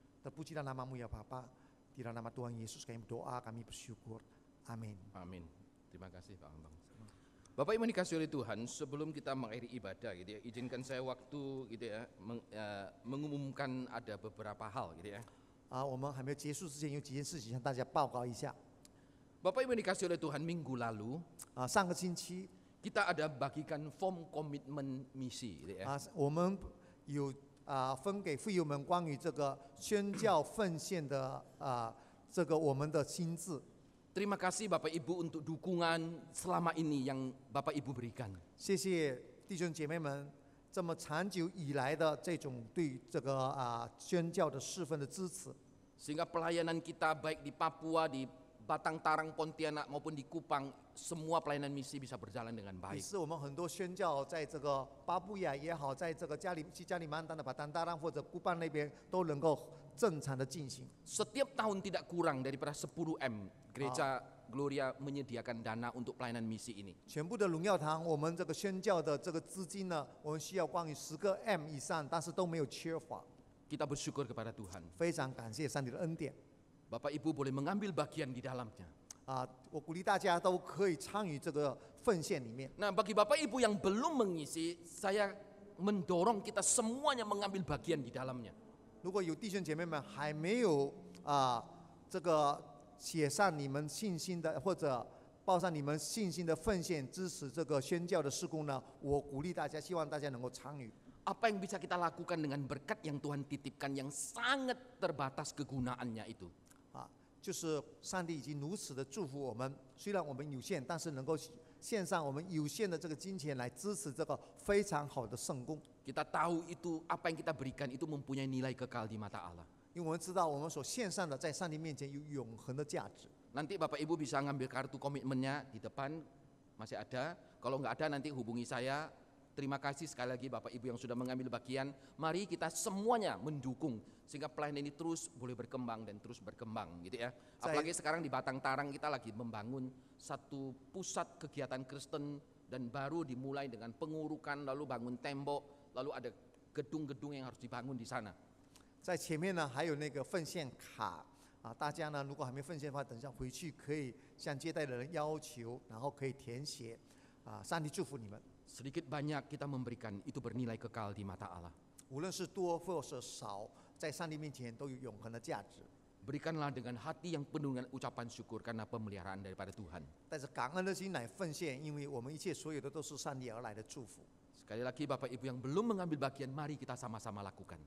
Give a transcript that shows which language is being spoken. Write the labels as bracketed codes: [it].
[id] Terpujilah nama-Mu ya Bapa, di dalam nama Tuhan Yesus kami berdoa, kami bersyukur. Amin. Amin. Terima kasih Pak Ambang. Bapak Ibu dikasih oleh Tuhan, sebelum kita mengakhiri ibadah gitu ya, izinkan saya waktu gitu ya, mengumumkan ada beberapa hal gitu ya. [zh] 我们还没有结束之前，有几件事情向大家报告一下。 [id] Bapak Ibu dikasih oleh Tuhan, minggu lalu [zh] 上个星期 [id] kita ada bagikan form komitmen misi gitu ya. [zh] 我们有分给会友们关于这个宣教奉献的这个我们的心智。 [id] Terima kasih Bapak Ibu untuk dukungan selama ini yang Bapak Ibu berikan. [zh] 谢谢弟兄姐妹们这么长久以来的这种对这个宣教的侍奉的支持， [id] Sehingga pelayanan kita baik di Papua, di Batang Tarang, Pontianak maupun di Kupang, semua pelayanan misi bisa berjalan dengan [zh] 也 [id] baik. [zh] 是我们很多宣教在这个巴布亚也好，在这个加里曼丹的巴丹达浪或者古巴那边都能够正常的进行。 [id] Setiap tahun tidak kurang daripada 10 M Gereja Gloria menyediakan dana untuk pelayanan misi ini. [zh] 全部的荣耀堂，我们这个宣教的这个资金呢，我们需要关于10个 M 以上，但是都没有缺乏。 [id] Kita bersyukur kepada Tuhan. [zh] 非常感谢上帝的恩典 [id] Bapak Ibu boleh mengambil bagian di dalamnya. [zh] 我鼓励大家都可以参与这个奉献里面。 [id] Nah, bagi Bapak Ibu yang belum mengisi, saya mendorong kita semuanya mengambil bagian di dalamnya. [zh] 如果有弟兄姐妹们还没有这个写上你们信心的，或者报上你们信心的奉献，支持这个宣教的事工呢，我鼓励大家，希望大家能够参与。 [id] Apa yang bisa kita lakukan dengan berkat yang Tuhan titipkan yang sangat terbatas kegunaannya itu? [zh] 就是上帝已经如此的祝福我们，虽然我们有限，但是能够献上我们有限的这个金钱来支持这个非常好的圣工。 [id] Kita tahu itu apa yang kita berikan itu mempunyai nilai kekal di mata Allah. [zh] 因为我们知道我们所献上的在上帝面前有永恒的价值。 [id] Nanti Bapak Ibu bisa ngambil kartu komitmennya di depan, masih ada. Kalau nggak ada nanti hubungi saya. Terima kasih sekali lagi Bapak Ibu yang sudah mengambil bagian. Mari kita semuanya mendukung sehingga pelayanan ini terus boleh berkembang dan terus berkembang gitu ya. Apalagi sekarang di Batang Tarang kita lagi membangun satu pusat kegiatan Kristen dan baru dimulai dengan pengurukan, lalu bangun tembok, lalu ada gedung-gedung yang harus dibangun di sana. [zh] 在前面呢还有那个奉献卡大家呢如果还没奉献的话，等一下回去可以向接待的人要求，然后可以填写上帝祝福你们。 [id] Sedikit banyak kita memberikan itu bernilai kekal di mata Allah. [zh] 无论是多或是少，在上帝面前都有永恒的价值。 [id] Berikanlah dengan hati yang penuh dengan ucapan syukur karena pemeliharaan daripada Tuhan. [zh] 带着感恩的心来奉献，因为我们一切所有的都是上帝而来的祝福。 [id] Sekali lagi Bapak Ibu yang belum mengambil bagian, mari kita sama-sama lakukan.